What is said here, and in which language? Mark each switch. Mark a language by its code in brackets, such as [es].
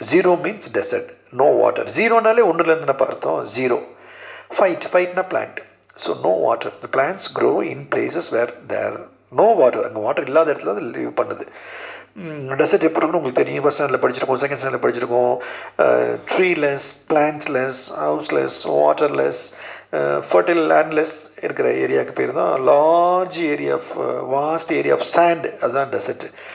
[en] Zero means desert, no water. [ta] ஜீரோனாலே ஒன்றுலேருந்து என்ன பார்த்தோம், zero. [en] ஃபைட்னா plant. So no water. The plants grow in places where there no water. [ta] அங்கே water இல்லாத இடத்துல அது லீவ் பண்ணுது. டெசர்ட் எப்படி இருக்குன்னு உங்களுக்கு தெரியும். ஃபஸ்ட் ஸ்டாண்டர்டில் படிச்சிருக்கோம், செகண்ட் ஸ்டாண்டர்டில் படிச்சிருக்கோம். ட்ரீலெஸ், பிளான்ட்ஸ்லெஸ், ஹவுஸ்லெஸ், வாட்டர்லெஸ், ஃபர்டைல் லேண்ட்லெஸ் இருக்கிற ஏரியாவுக்கு பேர் தான் [en] Large area of vast area of sand. [ta] அதுதான் டெசர்ட்.